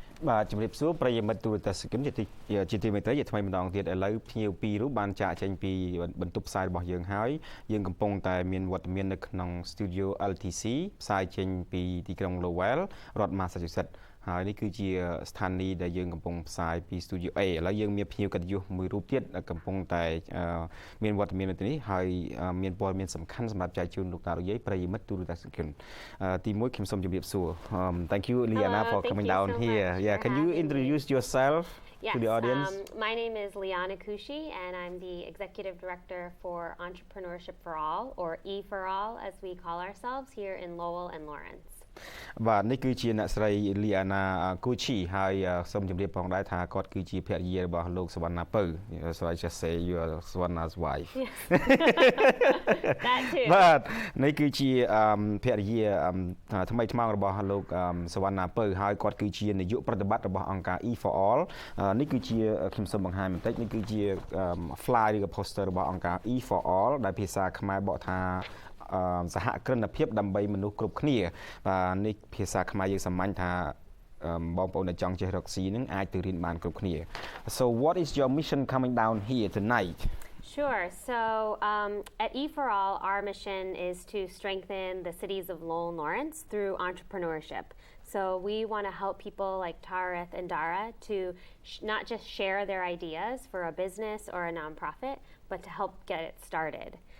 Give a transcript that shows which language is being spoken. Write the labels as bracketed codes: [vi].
[km] បាទជំរាបសួរប្រិយមិត្តទូរទស្សនិកជនជាទីមេត្រីជាថ្មីម្ដងទៀតឥឡូវភ្ញៀវ2រូបបានចាក់ចេញពីបន្ទប់ផ្សាយរបស់យើងហើយយើងកំពុងតែមានវត្តមាននៅក្នុង Studio LTC ផ្សាយចេញពីទីក្រុង Lowell រដ្ឋ Massachusetts ហើយនេះគឺជាស្ថានីយ៍ដែលយើងកំពុងផ្សាយពី Studio A ឥឡូវយើងមានភ្ញៀវកិត្តិយសមួយរូបទៀតកំពុងតែ មានវត្តមាននៅទីនេះហើយមានព័ត៌មានសំខាន់សម្រាប់ចែកជូនលោកតាលោកយាយប្រិយមិត្តទូរទស្សនិកជនទី1ខ្ញុំសូមជម្រាបសួរ [en] Thank you Liana for coming down here. Yeah, can you introduce yourself to the audience? My name is Liana Kushi and I'm the Executive Director for Entrepreneurship for All, or E for All as we call ourselves here in Lowell and Lawrence. [km] បាទនេះគឺជាអ្នកស្រី Liana Kuchi ហើយសូមជម្រាបផងដែរថាគាត់គឺជាភរិយារបស់លោកសវណ្ណាពៅ [en] So I just say you are Savanna's wife. That too. [km] បាទនេះគឺជាភរិយាថ្មីថ្មោងរបស់លោកសវណ្ណាពៅហើយគាត់គឺជានាយកប្រតិបត្តិរបស់អង្គការ E for All នេះគឺជាខ្ញុំសូមបង្ហាញបន្តិចនេះគឺជា fly ឬ poster របស់អង្គការ E for All ដែលភាសាខ្មែរបកថាសហគ្រិនភាពដើម្បីមនុស្សគ្រប់គ្នាបាទនេះភាសាខ្មែរយើងសាមញ្ញថាបងប្អូនដែលចង់ចេះរកស៊ីនឹងអាចទៅរៀនបានគ្រប់គ្នា [en] So what is your mission coming down here tonight? Sure. So at E for All, our mission is to strengthen the cities of Lowell and Lawrence through entrepreneurship. So we want to help people like Tarith and Dara to not just share their ideas for a business or a nonprofit, but to help get it started.